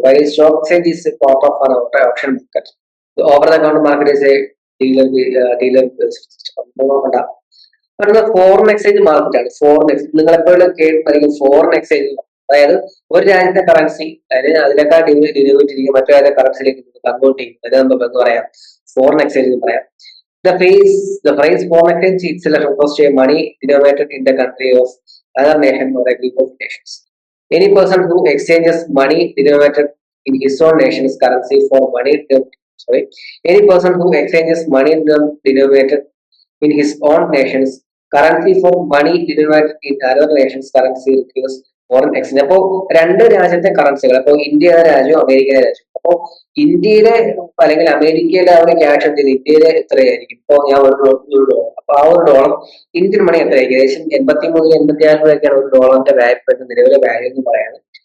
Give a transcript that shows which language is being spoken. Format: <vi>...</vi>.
<en>While stock exchange is part of an option market. Over the counter market is a dealer system.</en> <ml>നോക്കണ്ട, foreign exchange market ആണ്. Foreign exchange നിങ്ങൾ എപ്പോഴും കേൾക്കും, foreign exchange അതായത് ഒരു രാജ്യത്തെ കറൻസി അതിനേക്കാൾ ഡിനോമിനേറ്റ് ഇരിക്കും മറ്റു രാജ്യത്തെ കറൻസിയിലേക്ക് കൺവേർട്ട് ചെയ്യും. അത് നമുക്ക് എന്ന് പറയാം ഫോറിൻ എക്സ്ചേഞ്ച് എന്ന് പറയാം.</ml> <en>The phrase foreign exchange itself refers to a money denominated in the country of another nation or a group of nations. Any person who exchanges money denominated in his own nation's currency for any person who exchanges money denominated in his own nation's currency for money denominated in another nation's currency requires foreign exchange.</en> <ml>അപ്പോ രണ്ട് രാജ്യത്തെ കറൻസികൾ, അപ്പോ ഇന്ത്യയുടെ രാജ്യം അമേരിക്കയുടെ രാജ്യം. അപ്പോ ഇന്ത്യയിലെ അല്ലെങ്കിൽ അമേരിക്കയിലെ ആ ഒരു ക്യാഷ് എന്ത് ചെയ്ത് ഇന്ത്യയിലെ എത്രയായിരിക്കും? ഇപ്പോ ഞാൻ ഒരു ഡോളർ, അപ്പൊ ആ ഒരു ഡോളർ ഇന്ത്യൻ മണി എത്രയായിരിക്കും? ഏകദേശം 83-86 രൂപയൊക്കെയാണ് ഒരു ഡോളറിന്റെ വാല്യൂ, നിലവിലെ വാല്യൂ എന്ന് പറയുന്നത്.</ml>